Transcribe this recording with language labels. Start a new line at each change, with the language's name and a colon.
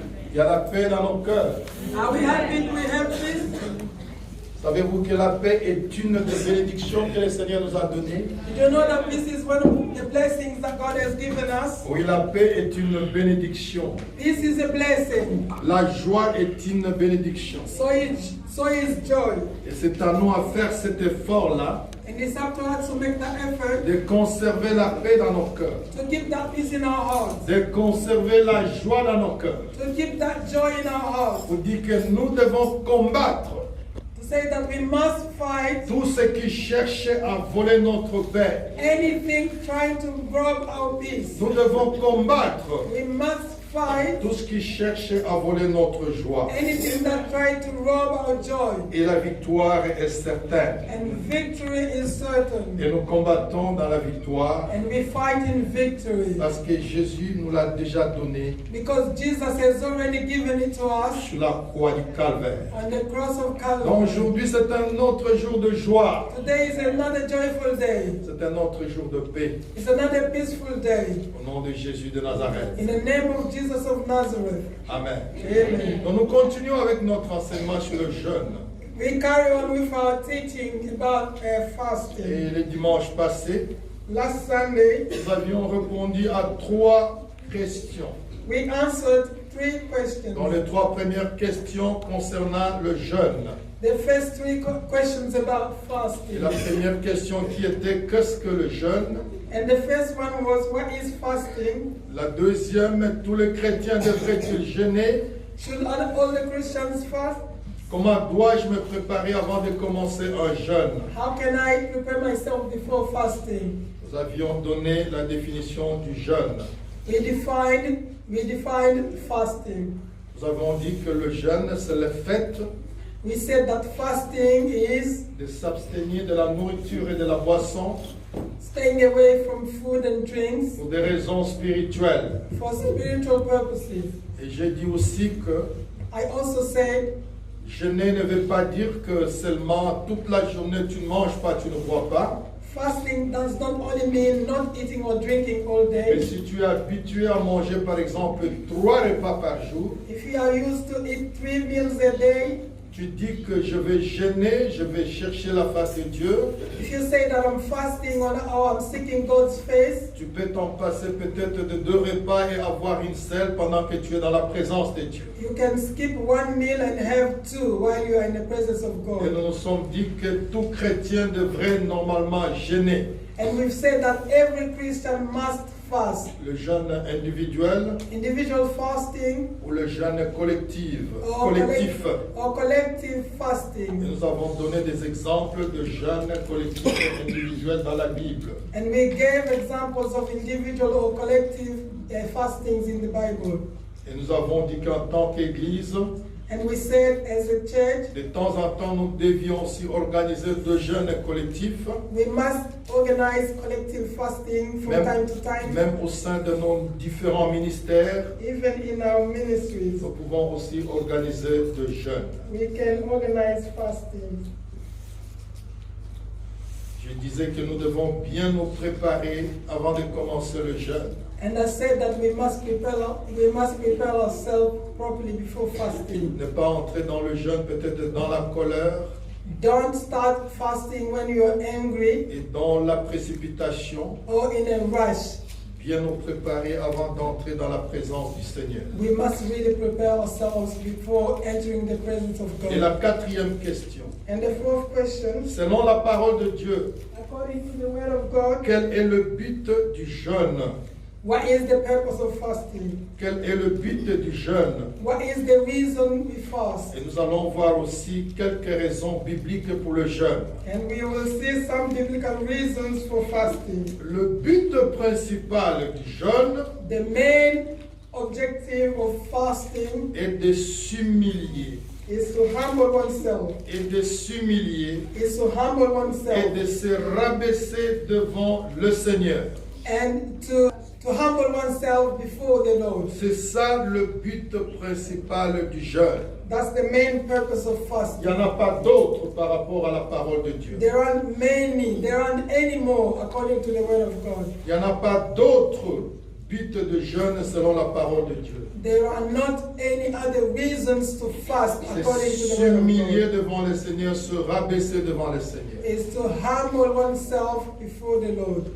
French: Il y a la paix dans nos cœurs.
English: Are we happy? We have peace?
French: Savez-vous que la paix est une des bénédictions que le Seigneur nous a données?
English: Did you know that peace is one of the blessings that God has given us?
French: Oui, la paix est une bénédiction.
English: Peace is a blessing.
French: La joie est une bénédiction.
English: So is joy.
French: Et c'est à nous à faire cet effort-là
English: And it's up to us to make that effort
French: de conserver la paix dans nos cœurs,
English: to keep that peace in our hearts,
French: de conserver la joie dans nos cœurs.
English: to keep that joy in our hearts,
French: Pour dire que nous devons combattre
English: to say that we must fight
French: tout ce qui cherche à voler notre paix.
English: anything trying to rob our peace.
French: Nous devons combattre
English: We must fight
French: tout ce qui cherche à voler notre joie.
English: anything that tries to rob our joy.
French: Et la victoire est certaine.
English: And victory is certain.
French: Et nous combattons dans la victoire
English: And we fight in victory.
French: parce que Jésus nous l'a déjà donné
English: Because Jesus has already given it to us
French: sur la croix du Calvaire.
English: on the cross of
French: Donc
English: Calvary.
French: aujourd'hui c'est un autre jour de joie.
English: Today is another joyful day.
French: C'est un autre jour de paix.
English: It's another peaceful day.
French: Au nom de Jésus de Nazareth.
English: In the name of Jesus of Nazareth.
French: Amen.
English: Amen.
French: Donc nous continuons avec notre enseignement sur le jeûne.
English: We carry on with our teaching about
French: Et
English: fasting.
French: le dimanche passé,
English: Last Sunday,
French: nous avions répondu à 3 questions.
English: we answered 3 questions.
French: Dans les 3 premières questions concernant le jeûne.
English: The first 3 questions about
French: Et
English: fasting.
French: la première question qui était qu'est-ce que le jeûne?
English: And the first one was, what is fasting?
French: La deuxième, tous les chrétiens devraient-ils jeûner?
English: Should all the Christians fast?
French: Comment dois-je me préparer avant de commencer un jeûne?
English: How can I prepare myself before fasting?
French: Nous avions donné la définition du jeûne.
English: We defined fasting.
French: Nous avons dit que le jeûne, c'est le fait
English: We said that fasting is
French: de s'abstenir de la nourriture et de la boisson
English: staying away from food and drinks
French: pour des raisons spirituelles.
English: for spiritual purposes.
French: Et j'ai dit aussi que
English: I also said
French: jeûner ne veut pas dire que seulement toute la journée tu ne manges pas, tu ne bois pas.
English: fasting does not only mean not eating or drinking all
French: Mais
English: day.
French: si tu es habitué à manger par exemple 3 repas par jour,
English: If you are used to eat 3 meals a day,
French: tu dis que je vais jeûner, je vais chercher la face de Dieu.
English: if you say that I'm fasting or I'm seeking God's face,
French: Tu peux t'en passer peut-être de 2 repas et avoir une seule pendant que tu es dans la présence de Dieu.
English: you can skip 1 meal and have 2 while you are in the presence of
French: Et
English: God.
French: nous nous sommes dit que tout chrétien devrait normalement jeûner.
English: And we've said that every Christian must fast.
French: Le jeûne individuel
English: Individual fasting
French: ou le jeûne collectif.
English: or collective
French: Et
English: fasting.
French: nous avons donné des exemples de jeûnes collectifs et individuels dans la Bible.
English: And we gave examples of individual or collective fastings in the Bible.
French: Et nous avons dit qu'en tant qu'Église,
English: And we said as a church,
French: de temps en temps, nous devions aussi organiser de jeûnes collectifs,
English: we must organize collective fasting from time to time,
French: même au sein de nos différents ministères.
English: even in our ministries.
French: Nous pouvons aussi organiser de jeûnes.
English: We can organize fasting.
French: Je disais que nous devons bien nous préparer avant de commencer le jeûne.
English: And I said that we must prepare ourselves properly before fasting.
French: Ne pas entrer dans le jeûne peut-être dans la colère
English: Don't start fasting when you're angry
French: et dans la précipitation.
English: or in a rush.
French: Bien nous préparer avant d'entrer dans la présence du Seigneur.
English: We must really prepare ourselves before entering the presence of
French: Et la
English: God.
French: 4e question.
English: And the fourth question,
French: Selon la parole de Dieu,
English: according to the word of God,
French: quel est le but du jeûne?
English: what is the purpose of fasting?
French: Quel est le but du jeûne?
English: What is the reason we fast?
French: Et nous allons voir aussi quelques raisons bibliques pour le jeûne.
English: And we will see some biblical reasons for fasting.
French: Le but principal du jeûne
English: The main objective of fasting
French: est de s'humilier.
English: is to humble oneself.
French: Et de s'humilier
English: Is to humble
French: et
English: oneself
French: de se rabaisser devant le Seigneur.
English: and to humble oneself before the Lord.
French: C'est ça le but principal du jeûne.
English: That's the main purpose of
French: Il
English: fasting.
French: n'y en a pas d'autre par rapport à la parole de Dieu.
English: There aren't any more according to the word of God.
French: Il n'y en a pas d'autre but de jeûne selon la parole de Dieu.
English: There are not any other reasons to fast
French: C'est
English: according to the word of
French: s'humilier
English: God.
French: devant le Seigneur, se rabaisser devant le Seigneur.
English: Is to humble oneself before the Lord.